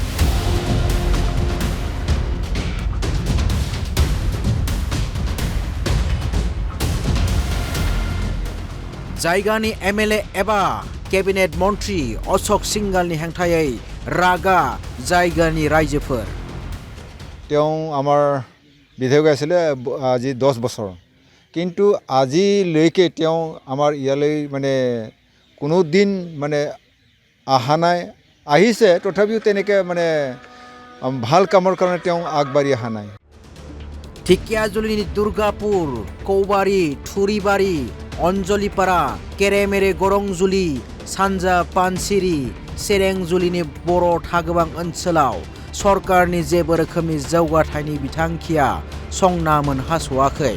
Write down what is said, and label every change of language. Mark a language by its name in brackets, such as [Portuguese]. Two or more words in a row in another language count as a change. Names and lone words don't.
[Bodo] जायगानि एमएलए एबा केबिनेट मन्त्री अशोक सिंघालनि हेंथायै रागा जायगानि रायजोफोर [Assamese] আমাৰ বিধায়ক আছিলে আজি 10 বছৰ কিন্তু আজিলৈকে আমাৰ ইয়ালৈ মানে কোনো দিন মানে আহা নাই আহিছে তথাপিও তেনেকৈ মানে ভাল কামৰ কাৰণে আগবাঢ়ি অহা নাই [Bodo] धेकियाजुलिनि दुर्गापुर कौबारी थुरिबारी अनजलिपारा केरेमेरे गरंजुलि सानजा पानसिरि सेरेंजुलिनि बर' थागोबां ओनसोलाव सरकारनि जेबो रोखोमनि जौगाथायनि बिथांखिया संना मोनहास'वाखै